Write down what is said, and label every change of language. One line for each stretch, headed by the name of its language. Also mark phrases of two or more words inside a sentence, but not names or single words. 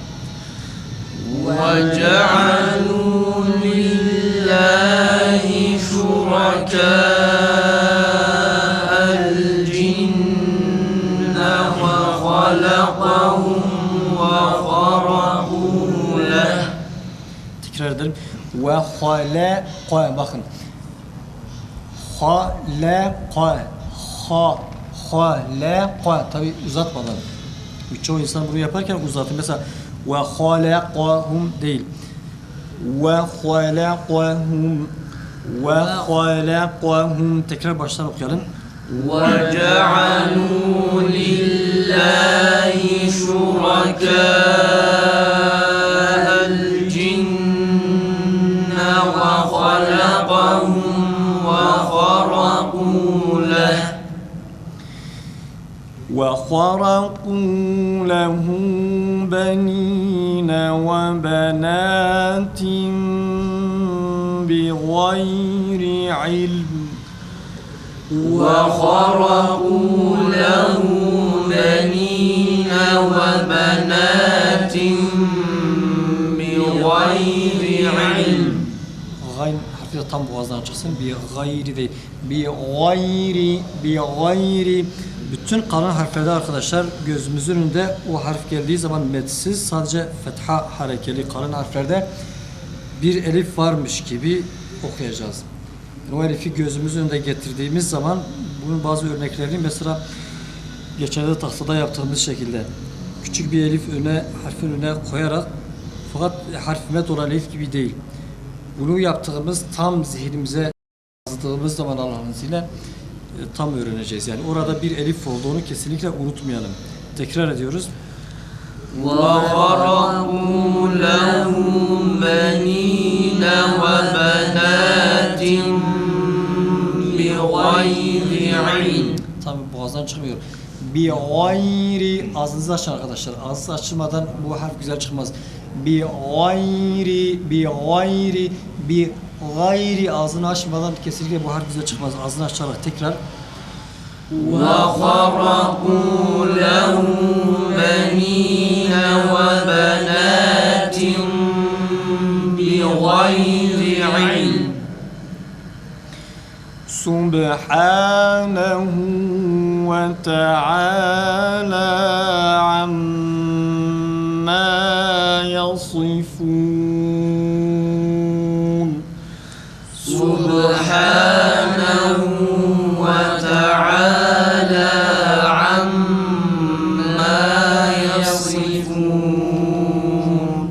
Arabic: وجعلوا لله شركاء الجن وخلقهم وخرقوا له.
Turkish: Tekrar edelim.
Arabic: وَخَلَقَ,
Turkish: bakın.
Arabic: خَلَقَ خَلَقَ.
Turkish: Tabi uzatmadan. Çoğu insan bunu yaparken uzatır. Mesela
Arabic: وَخَلَقَهُمْ
Turkish: değil.
Arabic: وَخَلَقَهُمْ وَخَلَقَهُمْ.
Turkish: Tekrar baştan okuyalım.
Arabic: وجعلوا لله شركاء الجن وخلقهم وخرقوا له وخرقوا له بنين وبنات بغير علم وخرقوا له بنين وبنات بغير علم.
Turkish: Gayn harfi de tam boğazdan çıksın.
Arabic: بِغَيْرِ
Turkish: değil.
Arabic: بِغَيْرِ.
Turkish: Bütün kalan harflerde arkadaşlar gözümüzün önünde o harf geldiği zaman metsiz sadece fetha harekeli kalan harflerde bir elif varmış gibi okuyacağız. Yani o elifi gözümüzün önünde getirdiğimiz zaman bunun bazı örneklerini mesela geçenlerde tahtada yaptığımız şekilde küçük bir elif harfin önüne koyarak fakat harfime olan elif gibi değil. Bunu yaptığımız tam zihnimize yazdığımız zaman Allah'ın izniyle tam öğreneceğiz. Yani orada bir elif olduğunu kesinlikle unutmayalım. Tekrar ediyoruz.
Arabic: وَخَرَقُوا لَهُ بَنِينَ وَبَنَاتٍ بِغَيْرِ عِلْمٍ.
Turkish: Tabii boğazdan çıkmıyor.
Arabic: بِغَيْرِ,
Turkish: ağzınızı açın arkadaşlar. Ağzınız açılmadan bu harf güzel çıkmaz.
Arabic: بِغَيْرِ
Turkish: ağzını açmadan kesinlikle bu harf güzel çıkmaz. Ağzını açarak tekrar.
Arabic: وَخَرَقُوا لَهُ بَنِينَ وَبَنَاتٍ بِغَيْرِ عِلْمٍ. سُبْحَانَهُ وَتَعَالَىٰ عَمَّا يَصِفُونَ. سُبْحَانَهُ وَتَعَالَىٰ عَمَّا يَصِفُونَ.